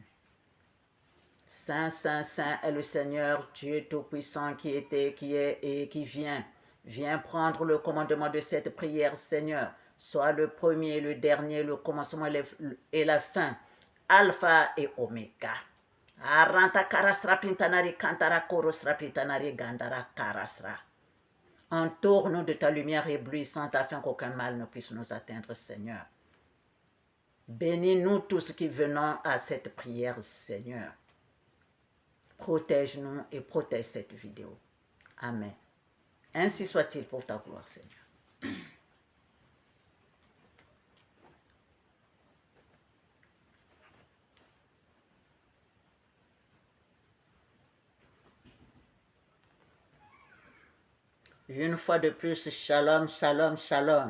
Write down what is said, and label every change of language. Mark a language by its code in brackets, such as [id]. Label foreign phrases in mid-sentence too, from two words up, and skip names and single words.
[fr] Saint, Saint, Saint est le Seigneur, Dieu Tout-Puissant qui était, qui est et qui vient. Viens prendre le commandement de cette prière, Seigneur. Sois le premier, le dernier, le commencement et la fin, Alpha et Oméga. Aranta karasra pintanari kantara korosra pintanari gandara karasra. Entoure-nous de ta lumière éblouissante afin qu'aucun mal ne puisse nous atteindre, Seigneur. Bénis-nous tous qui venons à cette prière, Seigneur. Protège-nous et protège cette vidéo. Amen. Ainsi soit-il pour ta gloire, Seigneur. Une fois de plus, [he] שלום, שלום, שלום.